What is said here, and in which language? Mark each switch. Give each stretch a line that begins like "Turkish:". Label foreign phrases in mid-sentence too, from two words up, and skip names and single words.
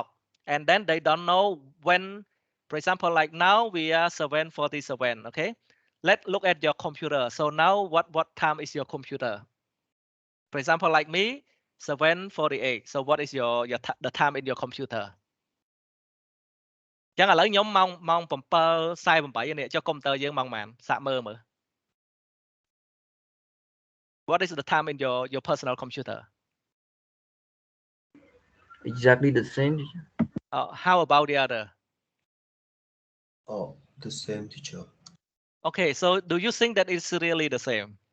English: And then they don't know when, for example, like now we are 7:47. Okay. Let's look at your computer. So now what time is your computer? For example, like me, 7:48. So what is the time in your computer?
Khmer: ចឹងឥឡូវខ្ញុំម៉ោង 7:48 នេះចុះកុំព្យូទ័រយើងម៉ោងប៉ុន្មានសាកមើល
English: What is the time in your personal computer? Exactly the same. How about the other? Oh, the same, teacher. Okay, so do you think that it's really the same?